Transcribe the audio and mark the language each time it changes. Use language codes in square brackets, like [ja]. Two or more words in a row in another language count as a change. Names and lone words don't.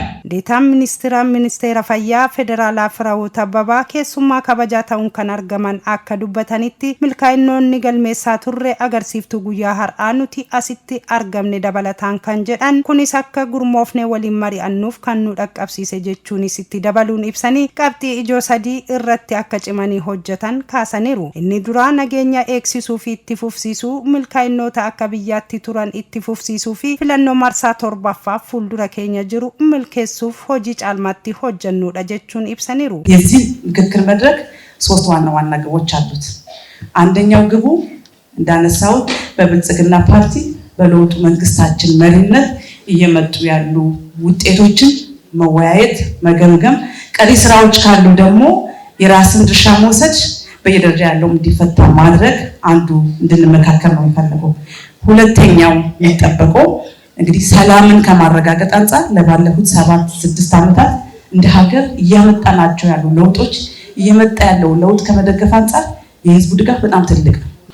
[om] Deetaan ministeera fayyaa federaalaa Firaa'oot Abbabaa keessummaa kabajaa ta'uun kan argaman akka dubbatanitti milkaa'inoonni galmeessaa turre agarsiiftuu guyyaa har'aa nuti asitti argamne dabalataan kan jedhan kunis akka gurmoofne waliin mari'annuuf kan nu dhaqqabsiise jechuunis itti dabaluun ibsanii qabxii ijoo 3 irratti akka cimanii hojjetan kaasaniiru. Inni duraa nageenya eegsisuu fi itti fufsiisuu milkaa'inoota akka biyyaatti turan itti fufsiisuu fi filannoo marsaa 7ffaa fuuldura keenya jiru milkeessuuf hojii cimnaatti hojjennuudha jechuun ibsaniiru [am] የዚህ ምክክር መድረክ ሶስት ዋና ግቦች አሉት። አንደኛው ግቡ እንዳነሳው በብልጽግና ፓርቲ በለውጡ መንግስታችን መሪነት እየመጡ ያሉ ውጤቶችን መወያየት፣ መገምገም፣ ቀሪ ስራዎች ካሉ ደግሞ የራስን ድርሻ መውሰድ በየደረጃ ያለው እንዲፈታ ማድረግ አንዱ እንድንመካከር ነው የሚፈልገው። ሁለተኛው የሚጠበቀው እንግዲህ ሰላምን ከማረጋገጥ አንፃር ለባለፉት 7-6 ዓመታት እንደ ሀገር እያመጣናቸው ያሉ ለውጦች እየመጣ ያለው ለውጥ ከመደገፍ አንፃር የህዝቡ ድጋፍ በጣም ትልቅ ነው።